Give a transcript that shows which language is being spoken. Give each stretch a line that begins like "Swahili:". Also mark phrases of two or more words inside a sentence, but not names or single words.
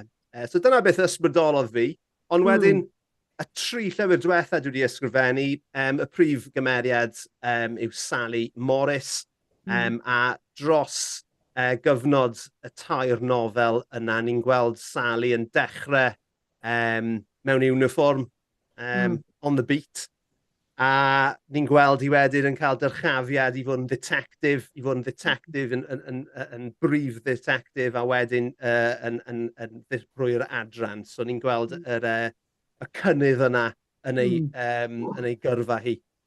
Welsh: So dyna beth ysbrydolodd fi. Ond wedyn, y 3 llyfr diwetha dwi wedi ysgrifennu, y prif gymeriad yw Sally Morris, a dros gyfnod y 2 nofel yna, ni'n gweld Sally yn dechrau mewn
English: uniform on the beat.
Welsh: A ni'n gweld hi wedyn yn cael dyrchafiad i fod yn detective, yn brif detective, a wedyn yn ddisbrwy'r adran. So ni'n gweld y cynnydd yna yn ei gyrfa hi.